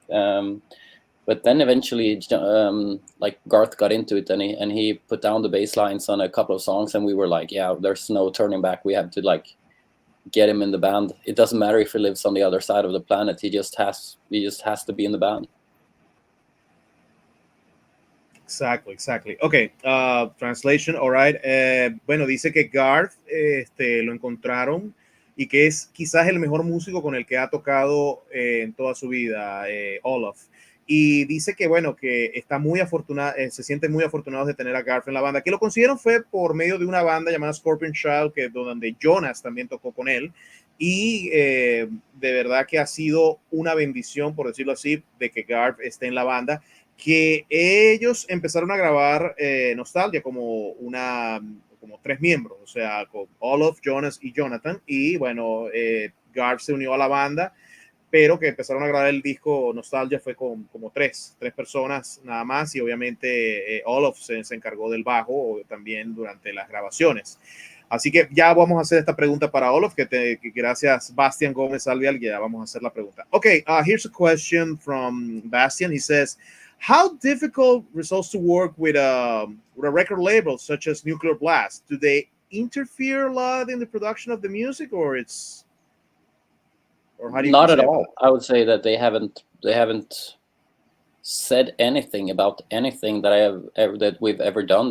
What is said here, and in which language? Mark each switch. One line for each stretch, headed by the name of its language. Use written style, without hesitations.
English: But then eventually, like Garth got into it, and he put down the bass lines on a couple of songs, and we were like, yeah, there's no turning back. We have to like get him in the band. It doesn't matter if he lives on the other side of the planet. He just has to be in the band. Exactly. Okay, translation, all right.
Spanish: Bueno, dice que Garth lo encontraron y que es quizás el mejor músico con el que ha tocado en toda su vida, Olof. Y dice que, bueno, que está muy afortunado, se sienten muy afortunados de tener a Garth en la banda, que lo consiguieron fue por medio de una banda llamada Scorpion Child, donde Jonas también tocó con él. Y de verdad que ha sido una bendición, por decirlo así, de que Garth esté en la banda, que ellos empezaron a grabar Nostalgia como 3 miembros, o sea, con Olof, Jonas y Jonathan, y bueno, Garth se unió a la banda, pero que empezaron a grabar el disco Nostalgia fue con como tres personas nada más, y obviamente Olof se encargó del bajo también durante las grabaciones. Así que ya vamos a hacer esta pregunta para Olof, que gracias Bastian Gómez Alvial, ya vamos a hacer la pregunta.
English: Okay, here's a question from Bastian. He says, how difficult results to work with a record label such as Nuclear Blast? Do they interfere a lot in the production of the music, or how do you Not at say all. that? I would say that they haven't said anything about anything that we've ever done.